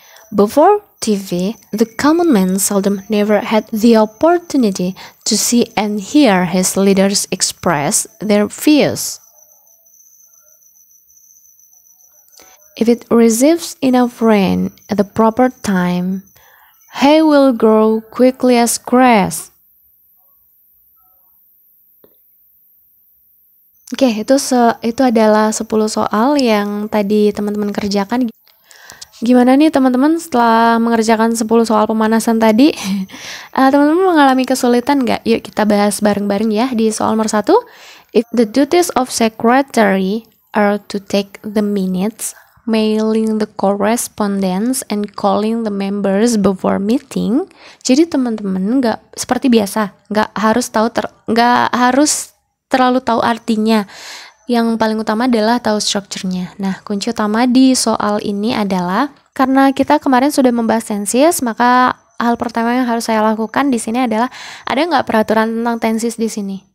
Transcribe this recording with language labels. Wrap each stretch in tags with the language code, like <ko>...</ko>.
<en>Before TV, the common man seldom never had the opportunity to see and hear his leaders express their views. If it receives enough rain at the proper time, hay will grow quickly as grass.</en> <id>Oke, itu adalah 10 soal yang tadi teman-teman kerjakan. Gimana nih teman-teman setelah mengerjakan 10 soal pemanasan tadi? Teman-teman mengalami kesulitan nggak? Yuk kita bahas bareng-bareng ya di soal nomor 1.</id> <en>If the duties of secretary are to take the minutes, mailing the correspondence, and calling the members before meeting.</en> <id>Jadi teman-teman nggak seperti biasa, nggak harus terlalu tahu artinya. Yang paling utama adalah tahu strukturnya. Nah, kunci utama di soal ini adalah karena kita kemarin sudah membahas tenses, maka hal pertama yang harus saya lakukan di sini adalah ada nggak peraturan tentang tenses di sini.</id>